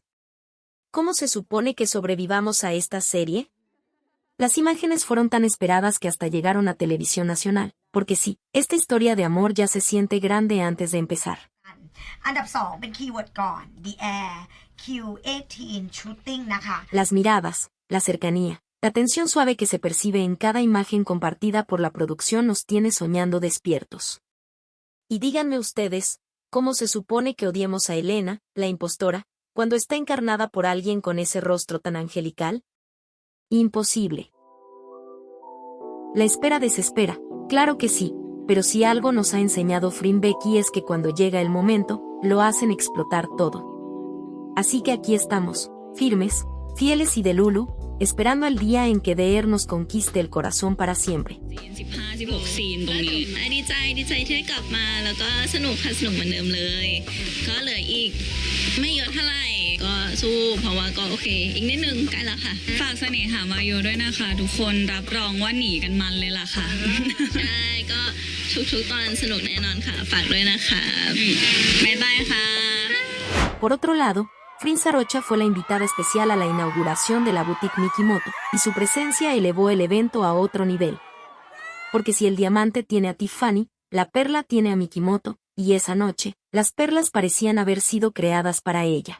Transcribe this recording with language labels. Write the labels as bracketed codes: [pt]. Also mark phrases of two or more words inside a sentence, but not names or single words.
[es] ¿Cómo se supone que sobrevivamos a esta serie? Las imágenes fueron tan esperadas que hasta llegaron a Televisión Nacional, porque sí, esta historia de amor ya se siente grande antes de empezar. [th] อันดับ 2 เป็นคีย์เวิร์ดก่อน The Air Q18 Shooting นะคะ [es] Las miradas, la cercanía, la tensión suave que se percibe en cada imagen compartida por la producción nos tiene soñando despiertos. Y díganme ustedes, ¿cómo se supone que odiemos a Elena, la impostora, cuando está encarnada por alguien con ese rostro tan angelical? Imposible. La espera desespera, claro que sí, pero si algo nos ha enseñado Flynn Becky es que cuando llega el momento, lo hacen explotar todo. Así que aquí estamos, firmes, fieles y de Lulu, esperando el día en que The Air nos conquiste el corazón para siempre. [th] 15-16 ซีนตรงนี้ดีใจที่ได้กลับมาแล้วก็สนุกเหมือนเดิมเลยก็เหลืออีกไม่เยอะเท่าไหร่ก็สู้เพราะว่าก็โอเคอีกนิดนึงใกล้แล้วค่ะฝากเสน่หาวาโยด้วยนะคะทุกคนรับรองว่าหนีกันมันเลยล่ะค่ะใช่ก็ทุกตอนสนุกแน่นอนค่ะฝากด้วยนะคะบ๊ายบายค่ะ [es] Por otro lado, Flynn Sarocha fue la invitada especial a la inauguración de la boutique Mikimoto, y su presencia elevó el evento a otro nivel. Porque si el diamante tiene a Tiffany, la perla tiene a Mikimoto, y esa noche, las perlas parecían haber sido creadas para ella.